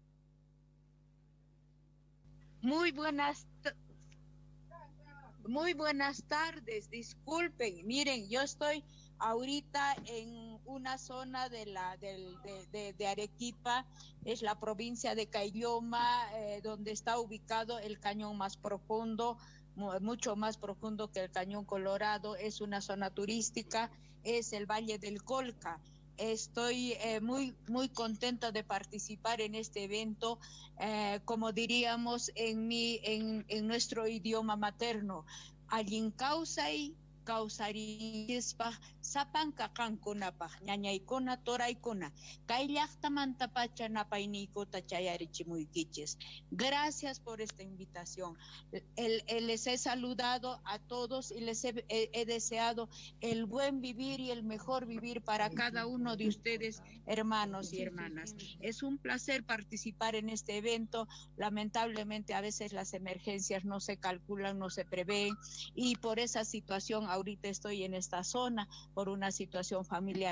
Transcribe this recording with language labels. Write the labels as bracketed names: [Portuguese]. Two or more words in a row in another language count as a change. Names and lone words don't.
[Spanish] Muy buenas tardes, disculpen, miren, yo estoy ahorita en una zona de Arequipa, es la provincia de Caylloma, donde está ubicado el cañón más profundo, mucho más profundo que el Cañón Colorado, es una zona turística, es el Valle del Colca. Estoy muy contenta de participar en este evento, como diríamos en nuestro idioma materno, [Quechua] Allinkausay, Kausarispaj, Sapan Kakankunapaj, Ñañaykuna, Toraykuna, Kayllaqtamantapacha Napayniykota Chayarichimuykichis. [Spanish] Gracias por esta invitación. Les he saludado a todos y les he deseado el buen vivir y el mejor vivir para cada uno de ustedes, hermanos y hermanas. Es un placer participar en este evento. Lamentablemente a veces las emergencias no se calculan, no se prevén, y por esa situación ahorita estoy en esta zona por una situación familiar.